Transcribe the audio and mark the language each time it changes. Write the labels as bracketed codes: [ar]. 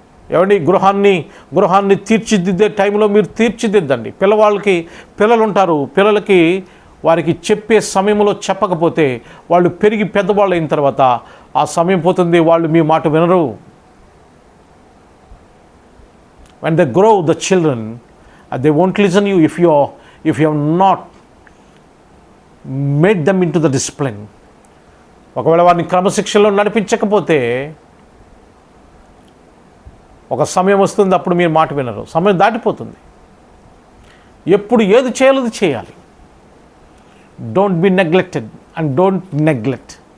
[te] ఏమండి, గృహాన్ని తీర్చిదిద్దే టైంలో మీరు తీర్చిదిద్దండి. పిల్లలు ఉంటారు, పిల్లలకి వారికి చెప్పే సమయంలో చెప్పకపోతే వాళ్ళు పెరిగి పెద్దవాళ్ళు అయిన తర్వాత ఆ సమయం పోతుంది, వాళ్ళు మీ మాట వినరు. [en] when they grow, the children, they won't listen you if you have not made them into the discipline. [te] ఒకవేళ వారిని క్రమశిక్షణలో నడిపించకపోతే ఒక సమయం వస్తుంది, అప్పుడు మీరు మాట వినరు, సమయం దాటిపోతుంది. ఎప్పుడు ఏది చేయాలో అది చేయాలి. [en] Don't be neglected and don't neglect.